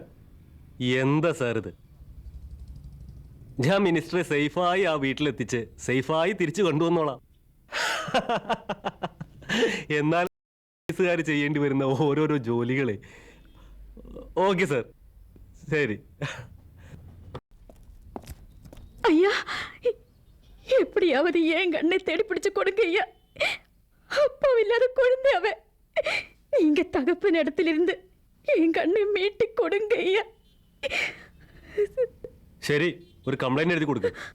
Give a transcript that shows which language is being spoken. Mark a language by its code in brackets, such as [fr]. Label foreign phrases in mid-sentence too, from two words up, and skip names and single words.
[ml] എന്താ സാർ ഇത്? ഞാൻ മിനിസ്റ്ററെ സേഫായി ആ വീട്ടിലെത്തിച്ച് സേഫായി തിരിച്ചു കൊണ്ടുവന്നോളാം. എന്നാൽ പോലീസുകാർ ചെയ്യേണ്ടി വരുന്ന ഓരോരോ ജോലികളെ. ഓക്കെ സാർ, ശരി. [ta] ஐயா, எப்படியாவது ஏன் கண்ணை தேடி பிடிச்சு கொடுங்க ஐயா. அப்பா இல்லாத குழந்தை அவ. நீங்க தகப்பன் இடத்திலிருந்து என் கண்ணை மீட்டு கொடுங்க ஐயா. [ml] ശരി, ഒരു കംപ്ലൈന്റ് എഴുതി കൊടുക്കുക.